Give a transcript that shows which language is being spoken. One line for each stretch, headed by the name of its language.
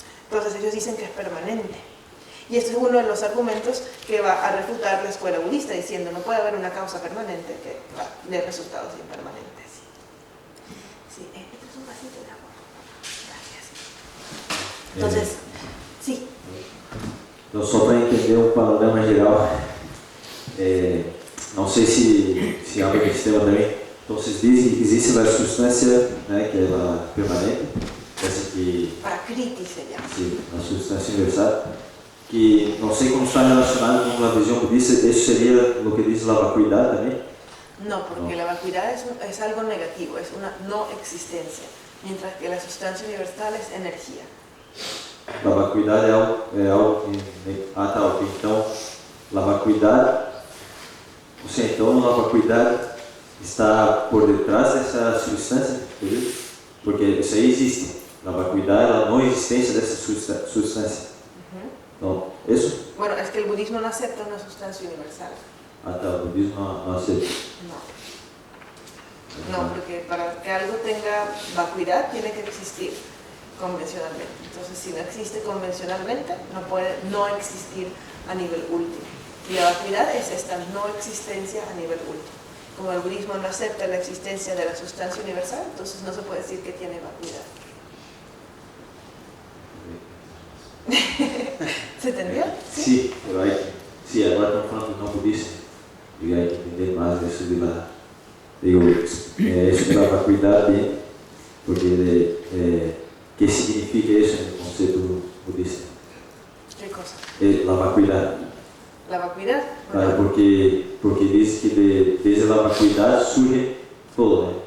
Spanish: Entonces ellos dicen que es permanente. Y este es uno de los argumentos que va a refutar la escuela budista, diciendo no puede haber una causa permanente que dé resultados impermanentes. Sí, este es un vasito de agua. Gracias. Entonces, sí.
Portuguese: Então, só para entender o panorama geral, não sei se abre esse tema também. Então, vocês dizem que existe a substância, né, que ela é permanente, essa que...
Spanish: Prakriti se llama.
Portuguese: Sim, a substância universal, que não sei como está relacionado com a visão budista, isso seria o que diz a vacuidade também?
Spanish: No, porque la vacuidad es algo negativo, es una no existencia, mientras que la sustancia universal es energía.
Portuguese: A vacuidade é algo que... Ah, tá, ok. Então, a vacuidade... Ou seja, então a vacuidade está por detrás dessa substância, entendeu? Porque isso aí existe. A vacuidade é a não existência dessa substância. Então, isso?
Spanish: Bueno, es que el budismo no acepta una sustancia universal.
Portuguese: Ah, tá, o budismo não aceita.
Spanish: No, porque para que algo tenga vacuidad tiene que existir convencionalmente. Entonces, si no existe convencionalmente, no puede no existir a nivel último. Y la vacuidad es esta no existencia a nivel último. Como el budismo no acepta la existencia de la sustancia universal, entonces no se puede decir que tiene vacuidad. ¿Se entendió? Sí, pero sí,
Portuguese: agora estamos falando do não budista. E aí entender mais isso de lá. Digo, isso da vacuidade, porque
Spanish: ¿qué significa eso en el concepto budista? ¿Qué cosa? La vacuidad. ¿La vacuidad? Claro, porque dice que desde la vacuidad surge todo, ¿no?